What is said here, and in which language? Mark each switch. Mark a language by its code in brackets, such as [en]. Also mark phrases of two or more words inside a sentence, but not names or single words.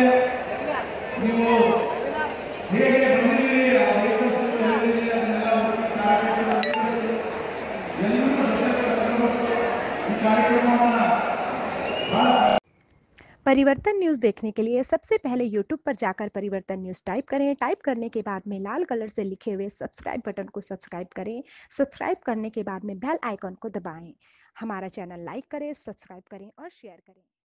[kn] ನೀವು ಹೇಗೆ ಬಂದಿದ್ದೀರಿ, ಆ ವೆಹಿಕಲ್ಸ್ ಹೇಳಿದ್ದೀರಿ, ಅದನ್ನೆಲ್ಲ ಕಾರ್ಯಕ್ರಮ ಎಲ್ಲರೂ ಜೊತೆ ಕರ್ಕೊಂಡು ಈ ಕಾರ್ಯಕ್ರಮವನ್ನು [hi] परिवर्तन न्यूज़ देखने के लिए सबसे पहले YouTube पर जाकर परिवर्तन न्यूज़ टाइप करें। टाइप करने के बाद में लाल कलर से लिखे हुए [en] subscribe button [hi] को सब्सक्राइब करें। सब्सक्राइब करने के बाद में [en] bell icon [hi] को दबाएं। हमारा चैनल लाइक करें, सब्सक्राइब करें और शेयर करें।